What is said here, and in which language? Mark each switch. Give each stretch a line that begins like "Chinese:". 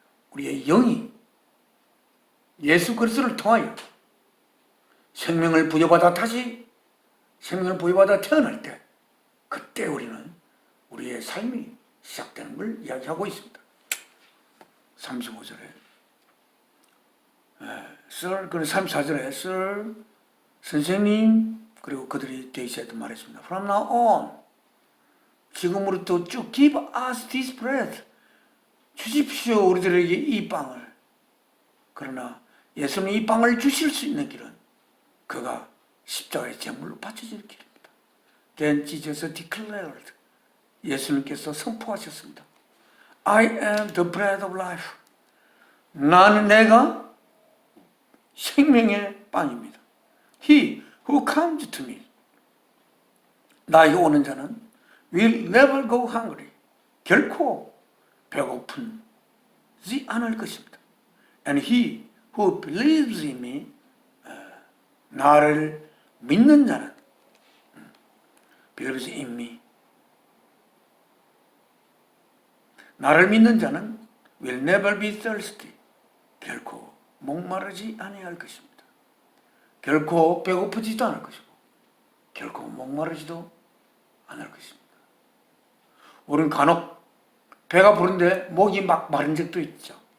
Korean: 우리의 영이 예수 그리스도를 통하여 생명을 부여받아 다시 생명을 부여받아 태어날 때, 그때 우리는 우리의 삶이 시작되는 걸 이야기하고 있습니다. 35절에 Sir, 그리고 34절에 Sir, 선생님, 그리고 그들이 대시해도 말했습니다.
English: From now on,
Korean: 지금으로부터 쭉
English: give us this bread,
Korean: 주십시오 우리들에게 이 빵을. 그러나 예수님 이 빵을 주실 수 있는 길은 그가 십자가의 제물로 바쳐질 길입니다.
English: Then Jesus declared,
Korean: 예수님께서 선포하셨습니다.
English: I am the bread of life.
Korean: 나는 내가 생명의 빵입니다.
English: He who comes to me,
Korean: 나에게 오는 자는
English: will never go hungry.
Korean: 결코 배고픈지 않을 것입니다.
English: And he who believes in me,
Korean: 나를 믿는 자는,
English: believes in me, 나를 믿는 자는 will never be thirsty.
Korean: 결코 목마르지 아니할 것입니다. 결코 배고프지도 않을 것이고 결코 목마르지도 않을 것입니다. 우리는 간혹 배가 부른데 목이 막 마른 적도 있죠.